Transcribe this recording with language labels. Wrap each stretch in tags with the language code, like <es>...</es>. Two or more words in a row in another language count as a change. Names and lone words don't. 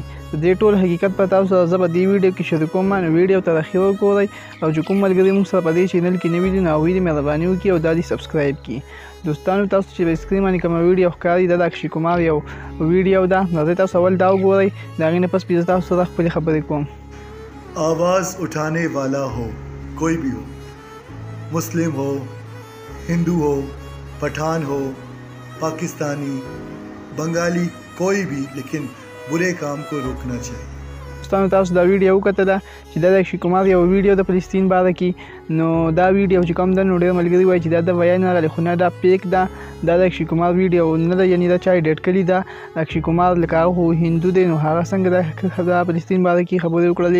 <ps>د دې ټول حقیقت په تاسو سره زه به دې ویډیو کې شریکوم. نو ویډیو تر اخره وګورئ او چې کوم ملګري موږ سره په دې چینل کې نوي دي نو هغوی دې مهرباني وکړي او دا دې سبسکرایب کړي. دوستانو تاسو چې په سکرین باندې کومه ویډیو ښکاري دا د اکشي کمار یو ویډیو ده. نو زه تاسو اول دا وګورئ، د هغې نه پس بیا زه تاسو سره خپلې خبرې کوم.</ps> <ur>آواز اٹھانے والا ہو کوئی بھی ہو، مسلم ہو، ہندو ہو، پٹھان ہو، پاکستانی، بنگالی، کوئی بھی، لیکن برے کام کو روکنا چاہیے.</ur> <ps>دوستانو تاسو دا ویډیو وکتله چې دا د اکشي کمار یو ویډیو د فلسطین باره کې. نو دا ویډیو چې کوم ده نو ډېر ملګري وایي چې دا د بیان راغلی خو نه دا پیک ده، دا د اکشي کمار ویډیو نه ده، یعنې دا چا ایډیټ کړې ده. اکشي کمار لکه هغه خو هندو دی نو هغه څنګه د فلسطین باره کې خبرې وکړلې.</ps>